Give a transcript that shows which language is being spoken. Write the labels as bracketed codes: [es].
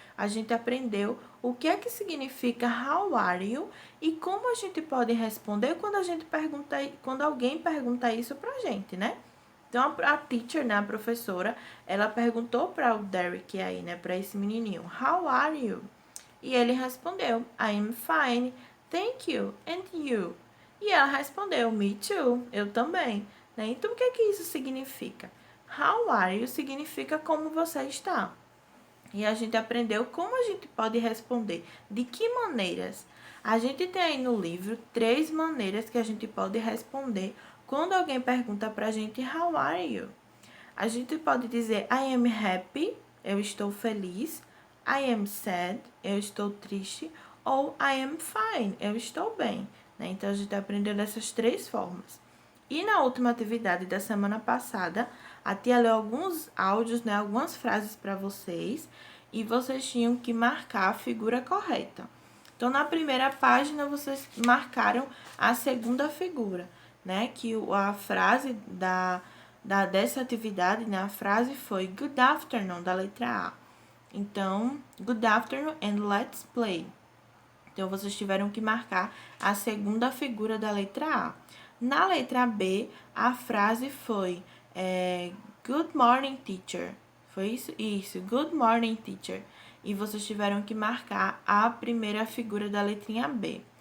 [pt] A gente aprendeu o que é que significa [en] how are you [pt] e como a gente pode responder quando alguém pergunta isso pra gente, Então, a teacher, a professora, ela perguntou para o Derek aí, para esse menininho, [en] how are you? [pt] E ele respondeu, [en] I am fine, thank you, and you? [pt] E ela respondeu, [en] me too, [pt] eu também, Então, o que é que isso significa? [en] How are you [pt] significa como você está. E a gente aprendeu como a gente pode responder, de que maneiras. A gente tem aí no livro 3 maneiras que a gente pode responder quando alguém pergunta pra gente, [en] how are you? [pt] A gente pode dizer, [en] I am happy, [pt] eu estou feliz. [en] I am sad, [pt] eu estou triste. Ou [en] I am fine, [pt] eu estou bem. Então, a gente aprendeu dessas 3 formas. E na última atividade da semana passada, a tia leu alguns áudios, algumas frases para vocês, e vocês tinham que marcar a figura correta. Então, na primeira página, vocês marcaram a segunda figura, Que a frase dessa atividade, A frase foi [en] good afternoon, [pt] da letra A. [en] Então, good afternoon and let's play. [pt] Então, vocês tiveram que marcar a segunda figura da letra A. Na letra B, a frase foi [en] good morning, teacher. [pt] Foi isso? Isso, good morning, teacher. e vocês tiveram que marcar a primeira figura da letrinha B.